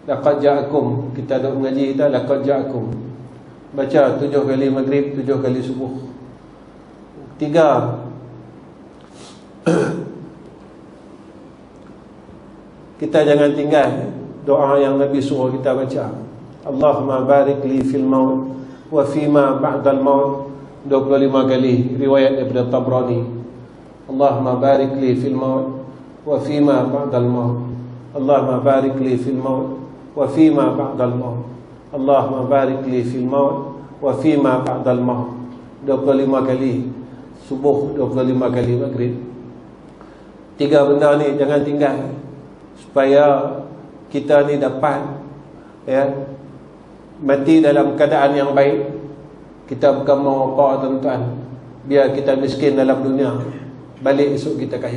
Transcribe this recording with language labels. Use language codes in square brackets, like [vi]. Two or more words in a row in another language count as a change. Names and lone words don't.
[ar] لقد جاءكم, [ms] kita ada mengaji kita, [ar] لقد جاءكم. [ms] Baca 7 kali maghrib, 7 kali subuh. 3, kita jangan tinggal doa yang Nabi suruh kita baca. [ar] اللهم بارك لي في الموت وفيما بعد الموت, [ms] 25 kali, riwayat daripada Tabrani. [ar] اللهم بارك لي في الموت وفيما بعد الموت. اللهم بارك لي في الموت وفيما بعد الموت. اللهم بارك لي في الموت وفيما بعد الموت, [ms] 25 kali subuh, 25 kali maghrib. 3 benda ni jangan tinggal, supaya kita ni dapat, ya, mati dalam keadaan yang baik. Kita bukan mau apa tuan-tuan, biar kita miskin dalam dunia, balik esok kita kaya.